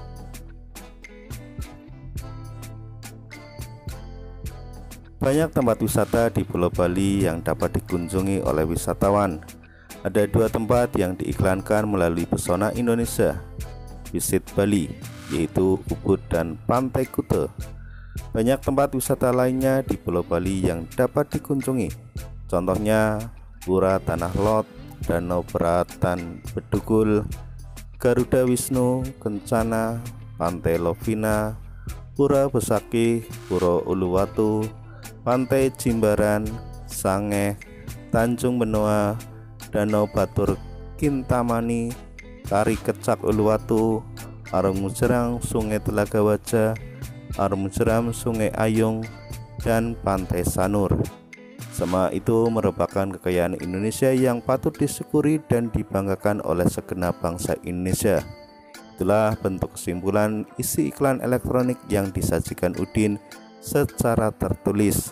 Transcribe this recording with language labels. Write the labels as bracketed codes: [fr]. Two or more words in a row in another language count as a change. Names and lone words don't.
[id] Banyak tempat wisata di Pulau Bali yang dapat dikunjungi oleh wisatawan. Ada dua tempat yang diiklankan melalui Pesona Indonesia Visit Bali, yaitu Ubud dan Pantai Kuta. Banyak tempat wisata lainnya di Pulau Bali yang dapat dikunjungi. Contohnya Pura Tanah Lot, Danau Beratan Bedugul, Garuda Wisnu Kencana, Pantai Lovina, Pura Besakih, Pura Uluwatu, Pantai Jimbaran, Sangeh, Tanjung Benoa, Danau Batur Kintamani, Tari Kecak Uluwatu, Arung Mujerang Sungai Telaga Wajah, Arung Mujeram Sungai Ayung, dan Pantai Sanur. Semua itu merupakan kekayaan Indonesia yang patut disyukuri dan dibanggakan oleh segenap bangsa Indonesia. Itulah bentuk kesimpulan isi iklan elektronik yang disajikan Udin secara tertulis.